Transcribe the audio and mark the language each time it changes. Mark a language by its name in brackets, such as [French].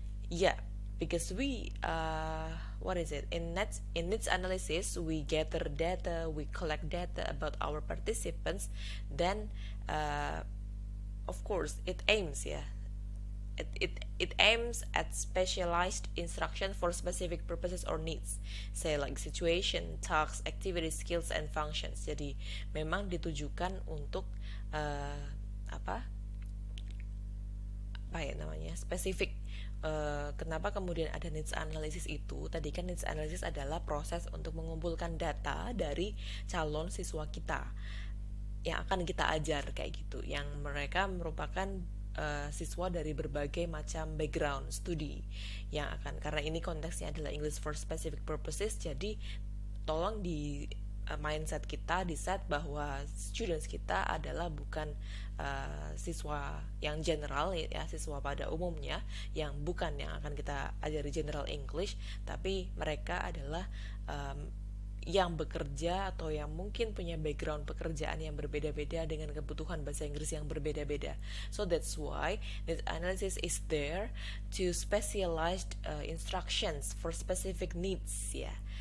[English] Yeah, because we what is it, in needs analysis we gather data, we collect data about our participants, then of course it aims, yeah, it aims at specialized instruction for specific purposes or needs, say like situation, tasks, activities, skills, and functions. [Indonesian] Jadi memang ditujukan untuk apa ya namanya, spesifik. Kenapa kemudian ada needs analysis itu? Tadi kan needs analysis adalah proses untuk mengumpulkan data dari calon siswa kita yang akan kita ajar kayak gitu, yang mereka merupakan siswa dari berbagai macam background studi yang akan, karena ini konteksnya adalah English for specific purposes, jadi tolong di mindset kita di set bahwa students kita adalah bukan siswa yang general ya, siswa pada umumnya yang bukan yang akan kita ajari general English, tapi mereka adalah yang bekerja atau yang mungkin punya background pekerjaan yang berbeda-beda dengan kebutuhan bahasa Inggris yang berbeda-beda. [English] So that's why this analysis is there to specialized instructions for specific needs ya.